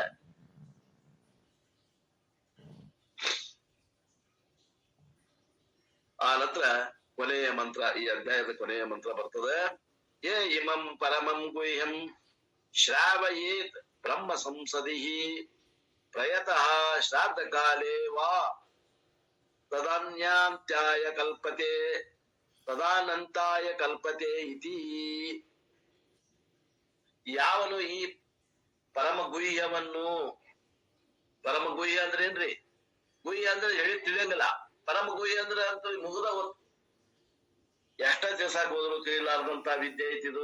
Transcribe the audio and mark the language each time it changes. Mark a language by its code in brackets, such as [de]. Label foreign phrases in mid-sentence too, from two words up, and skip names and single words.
[kn] ಆ ನಂತರ ಕೊನೆಯ ಮಂತ್ರ, ಈ ಅಧ್ಯಾಯದ ಕೊನೆಯ ಮಂತ್ರ ಬರ್ತದೆ. [sa] ಏ ಇಮಂ ಪರಮಂ ಗುಹ್ಯಂ ಶ್ರಾವಯೇತ್ ಬ್ರಹ್ಮ ಸಂಸದಿ ಪ್ರಯತಃ ಶ್ರಾದ್ದ ಕಾಲೇ ವಾ ತದಾನ್ಯಾಂತ್ಯಾಯ ಕಲ್ಪತೆ ತದಾನಂತಾಯ ಕಲ್ಪತೆ ಇತಿ. [kn] ಯಾವನು ಈ ಪರಮ ಗುಹ್ಯವನ್ನು, ಪರಮ ಗುಹ್ಯ ಅಂದ್ರೆ ಏನ್ರಿ? ಗುಹ್ಯ ಅಂದ್ರೆ ಹೇಳಿ ತಿಳಿಯಂಗಿಲ್ಲ. ಪರಮ ಗುಹ್ಯ ಅಂದ್ರೆ ಅಂತ ಮುಗಿದ ಎಷ್ಟ ದಿವಸ ಹೋದ್ರು ತಿಳಿಲಾರ್ದಂತ ವಿದ್ಯೆ ಐತಿದು.